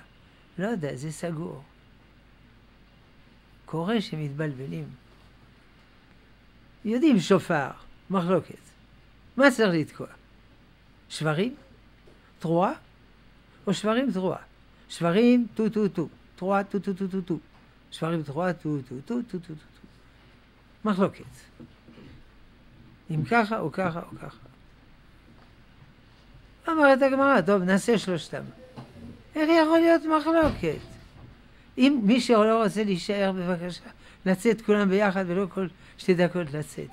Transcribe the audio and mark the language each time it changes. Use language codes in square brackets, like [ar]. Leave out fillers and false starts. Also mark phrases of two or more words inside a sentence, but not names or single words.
[he] לא יודע, זה סגור. קורה שמתבלבלים. יודעים שופר, מחלוקת. מה צריך לתקוע? שברים? תרועה? או שברים תרועה? שברים טו טו טו. תרועה טו טו טו טו טו. שברים תרועה טו טו טו טו טו טו. מחלוקת. אם ככה או ככה או ככה. אמרת הגמרא, טוב, נעשה שלושתם. איך יכול להיות מחלוקת? אם מי שלא רוצה להישאר, בבקשה, לצאת כולם ביחד ולא כל 2 דקות לצאת.